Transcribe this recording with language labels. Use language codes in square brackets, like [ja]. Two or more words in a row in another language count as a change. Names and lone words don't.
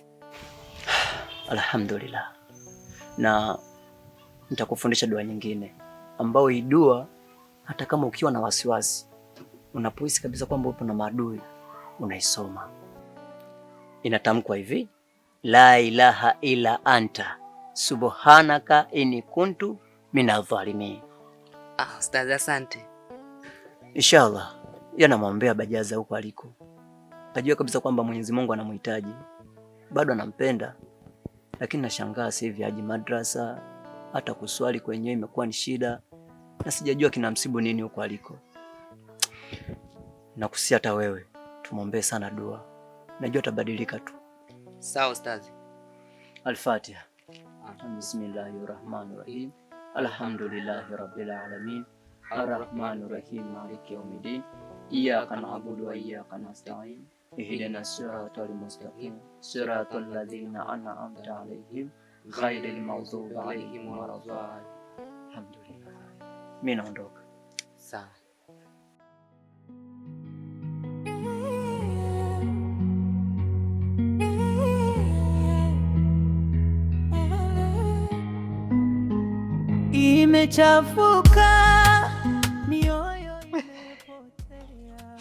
[sw] Alhamdulillah. Na nitakufundisha dua nyingine ambao hii dua hata kama ukiwa na wasiwasi, unapohisi kabisa kwamba upo na maadui, unaisoma. Inatamkwa hivi: [ar] لا إله إلا أنت سبحانك إني كنت من الظالمين. [sw] Ustaz, asante. Inshallah yanamwombea Bajaza huko aliko. Najua kabisa kwamba Mwenyezi Mungu anamhitaji, bado anampenda, lakini nashangaa sasa hivi haji madrasa, hata kuswali kwenyewe imekuwa ni shida, na sijajua kinamsibu nini huko aliko. Nakusia hata wewe tumwombee sana dua. Najua tabadilika tu. Sawa ustazi. Al-Fatiha. [ar] بسم الله الرحمن الرحيم الحمد لله رب العالمين. الرحمن الرحيم مالك يوم الدين. إياك نعبد وإياك نستعين اهدنا الصراط المستقيم. صراط الذين أنعمت عليهم غير المغضوب عليهم ولا الضالين. Alhamdulillah. [sw] Mimi naondoka. Sawa. Imechafuka mioyo imepotea.